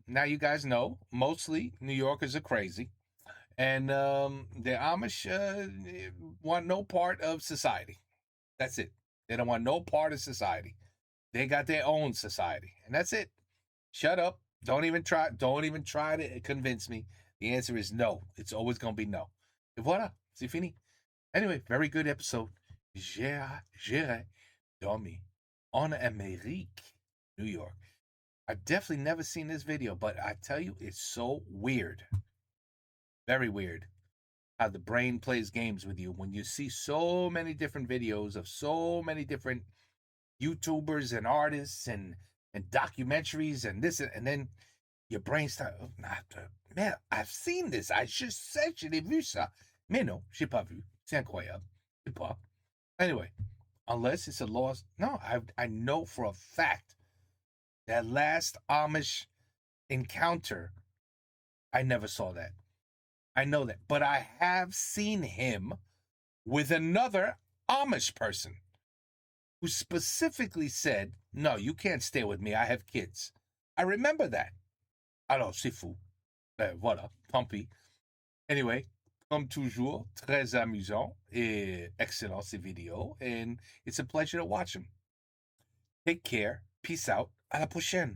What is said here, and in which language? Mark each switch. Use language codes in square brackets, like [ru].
[en] Now you guys know, mostly New Yorkers are crazy. And the Amish want no part of society. That's it. They don't want no part of society. They got their own society. And that's it. Shut up. Don't even try to convince me. The answer is no. It's always going to be no. [fr] Et voilà. C'est fini. [en] Anyway, very good episode. [fr] J'irai dormir en Amérique, New York. [en] I've definitely never seen this video, but I tell you, it's so weird. Very weird how the brain plays games with you when you see so many different videos of so many different YouTubers and artists and documentaries and this, and then your brain starts, man, I've seen this. [fr] Je sais, je l'ai vu ça. Mais non, j'ai pas vu. C'est incroyable. Je sais pas. [en] Anyway, Unless it's a lost. No, I know for a fact that last Amish encounter, I never saw that. I know that. But I have seen him with another Amish person who specifically said, no, you can't stay with me. I have kids. I remember that. [fr] Alors, c'est fou. Voilà, tant pis. [en] Anyway, [fr] comme toujours, très amusant et excellent ces vidéos. [en] And it's a pleasure to watch them. Take care. Peace out. [fr] À la prochaine.